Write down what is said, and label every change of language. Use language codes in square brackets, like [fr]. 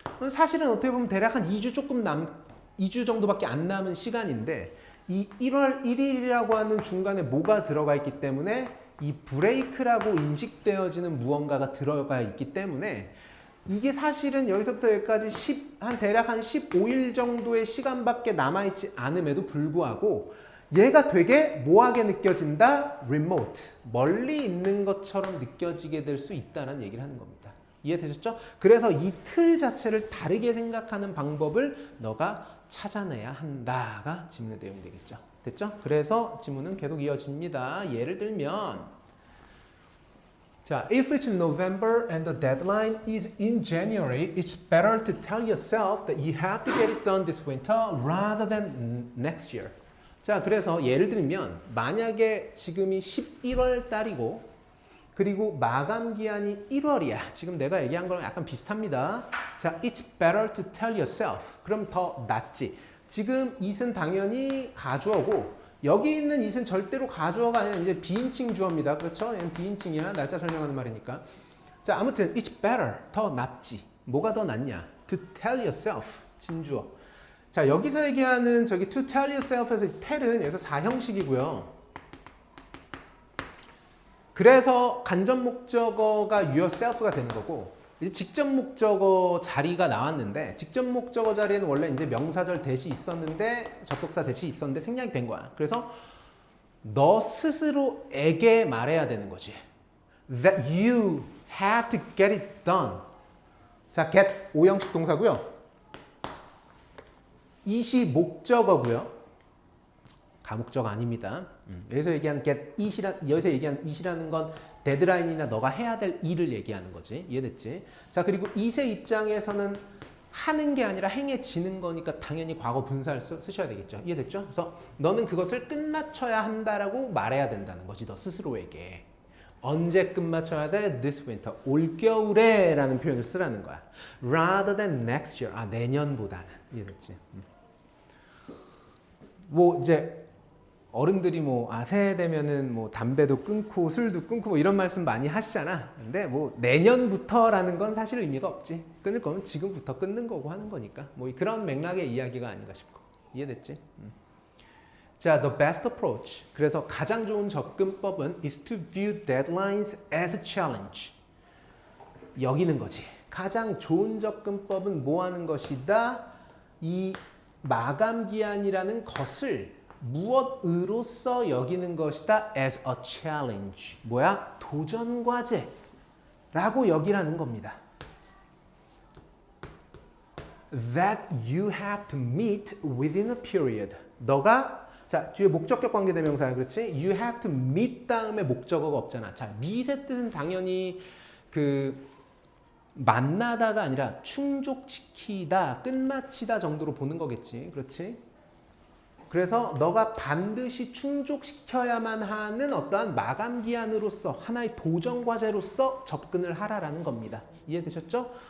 [ko] 사실은 어떻게 보면 대략 한 2주 정도밖에 안 남은 시간인데, 이 1월 1일이라고 하는 중간에 뭐가 들어가 있기 때문에 이 브레이크라고 인식되어지는 무언가가 들어가 있기 때문에 이게 사실은 여기서부터 여기까지 대략 한 15일 정도의 시간밖에 남아있지 않음에도 불구하고 얘가 되게 뭐하게 느껴진다? remote, 멀리 있는 것처럼 느껴지게 될 수 있다는 얘기를 하는 겁니다. 이해되셨죠? 그래서 이 틀 자체를 다르게 생각하는 방법을 너가 찾아내야 한다가 지문의 내용이 되겠죠. 됐죠? 그래서 지문은 계속 이어집니다. 예를 들면 자, [en] if it's November and the deadline is in January, it's better to tell yourself that you have to get it done this winter rather than next year. [ko] 자, 그래서 예를 들면 만약에 지금이 11월 달이고 그리고 마감 기한이 1월이야. 지금 내가 얘기한 거랑 약간 비슷합니다. 자, [en] it's better to tell yourself. [ko] 그럼 더 낫지. 지금 it은 당연히 가주어고 여기 있는 it은 절대로 가주어가 아니라 이제 비인칭 주어입니다. 그렇죠? 얘는 비인칭이야. 날짜 설명하는 말이니까. 자, 아무튼 it's better. 더 낫지. 뭐가 더 낫냐? [en] To tell yourself. [ko] 진주어. 자, 여기서 얘기하는 저기 to tell yourself에서 tell은 여기서 4형식이고요. 그래서 간접 목적어가 yourself가 되는 거고, 이제 직접 목적어 자리가 나왔는데, 직접 목적어 자리에는 원래 이제 명사절 대시 있었는데, 접속사 대시 있었는데 생략이 된 거야. 그래서 너 스스로에게 말해야 되는 거지. [en] That you have to get it done. [ko] 자, get 5형식 동사고요. it이 목적어고요. 가목적 아닙니다. 여기서 얘기한 여기서 얘기한 it이라는 건 데드라인이나 너가 해야 될 일을 얘기하는 거지. 이해됐지? 자, 그리고 it의 입장에서는 하는 게 아니라 행해지는 거니까 당연히 과거 분사를 쓰셔야 되겠죠. 이해됐죠? 그래서 너는 그것을 끝마쳐야 한다라고 말해야 된다는 거지. 너 스스로에게. 언제 끝마쳐야 돼? [en] This winter. [ko] 올겨울에 라는 표현을 쓰라는 거야. [en] Rather than next year. [ko] 아, 내년보다는. 이해됐지? 뭐 이제 어른들이 뭐 새해 되면은 뭐 담배도 끊고 술도 끊고 뭐 이런 말씀 많이 하시잖아. 근데 뭐 내년부터라는 건 사실 의미가 없지. 끊을 거면 지금부터 끊는 거고 하는 거니까. 뭐 그런 맥락의 이야기가 아닌가 싶고. 이해됐지? 자, [en] the best approach. [ko] 그래서 가장 좋은 접근법은 [en] is to view deadlines as a challenge. [ko] 여기는 거지. 가장 좋은 접근법은 뭐 하는 것이다? 이 마감 기한이라는 것을 무엇으로서 여기는 것이다? [en] as a challenge. [ko] 뭐야? 도전 과제라고 여기라는 겁니다. [en] That you have to meet within a period. [ko] 너가 자, 뒤에 목적격 관계대명사야. 그렇지? [en] You have to meet [ko] 다음에 목적어가 없잖아. 자, meet의 뜻은 당연히 만나다가 아니라 충족시키다, 끝마치다 정도로 보는 거겠지. 그렇지? 그래서 너가 반드시 충족시켜야만 하는 어떠한 마감 기한으로서 하나의 도전 과제로서 접근을 하라라는 겁니다. 이해되셨죠?